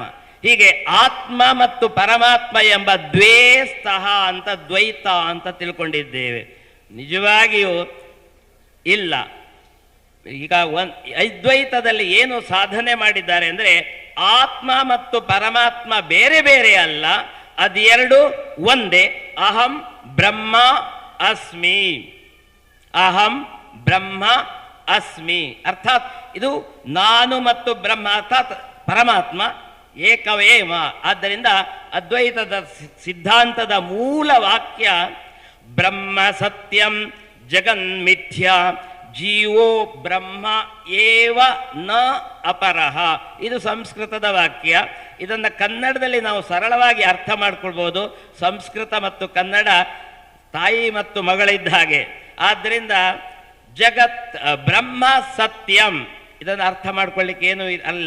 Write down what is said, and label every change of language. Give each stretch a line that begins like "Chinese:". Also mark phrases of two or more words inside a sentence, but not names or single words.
Kannada: ಹೀಗೆ ಆತ್ಮ ಮತ್ತು ಪರಮಾತ್ಮ ಎಂಬ
Sanskrit: ದ್ವೇ ಸ್ತಃ
Kannada: ಅಂತ ದ್ವೈತ ಅಂತ ತಿಳ್ಕೊಂಡಿದ್ದೇವೆ. ನಿಜವಾಗಿಯೂ ಇಲ್ಲ. ಈಗ ಅದ್ವೈತದಲ್ಲಿ ಏನು ಸಾಧನೆ ಮಾಡಿದ್ದಾರೆ ಅಂದ್ರೆ, ಆತ್ಮ ಮತ್ತು ಪರಮಾತ್ಮ ಬೇರೆ ಬೇರೆ ಅಲ್ಲ, ಅದು ಒಂದೇ.
Sanskrit: ಅಹಂ ಬ್ರಹ್ಮ ಅಸ್ಮಿ, ಅಹಂ ಬ್ರಹ್ಮ ಅಸ್ಮಿ.
Kannada: ಅರ್ಥಾತ್ ಇದು ನಾನು ಮತ್ತು ಬ್ರಹ್ಮ, ಅರ್ಥಾತ್ ಪರಮಾತ್ಮ ಏಕವೇವ. ಆದ್ದರಿಂದ ಅದ್ವೈತದ ಸಿದ್ಧಾಂತದ ಮೂಲ ವಾಕ್ಯ
Sanskrit: ಬ್ರಹ್ಮ ಸತ್ಯಂ ಜಗನ್ಮಿಥ್ಯ ಜೀವೋ ಬ್ರಹ್ಮ ಏವ ನ ಅಪರಹ.
Kannada: ಇದು ಸಂಸ್ಕೃತದ ವಾಕ್ಯ. ಇದನ್ನು ಕನ್ನಡದಲ್ಲಿ ನಾವು ಸರಳವಾಗಿ ಅರ್ಥ ಮಾಡ್ಕೊಳ್ಬೋದು. ಸಂಸ್ಕೃತ ಮತ್ತು ಕನ್ನಡ ತಾಯಿ ಮತ್ತು ಮಗಳಿದ್ದ ಹಾಗೆ. ಆದ್ದರಿಂದ
Sanskrit: ಬ್ರಹ್ಮ ಸತ್ಯಂ,
Kannada: ಇದನ್ನು ಅರ್ಥ ಮಾಡ್ಕೊಳ್ಳಿಕ್ಕೆ ಏನು ಅಲ್ಲ.